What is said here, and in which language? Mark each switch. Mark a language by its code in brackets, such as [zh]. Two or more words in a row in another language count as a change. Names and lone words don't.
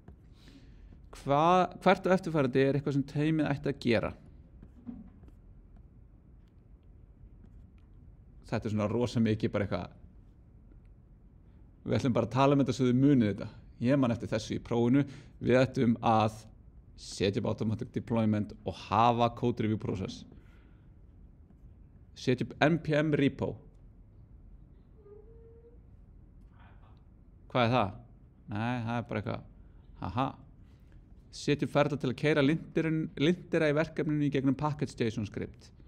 [is] Hvert og eftirfarandi er eitthvað sem teymið ætti að gera? Þetta er svona rosa mikið bara eitthvað. Við ætlum bara að tala um þetta svo þið munið þetta. Ég man eftir þessu í prófinu. Við ættum að setja upp [en] automatic deployment [is] og hafa [en] code review process. [is] Setja upp npm repo. Hvað er það? Nei, það er bara eitthvað. Haha. Setja upp ferla til að keyra lintera í verkefninu í gegnum package.json script.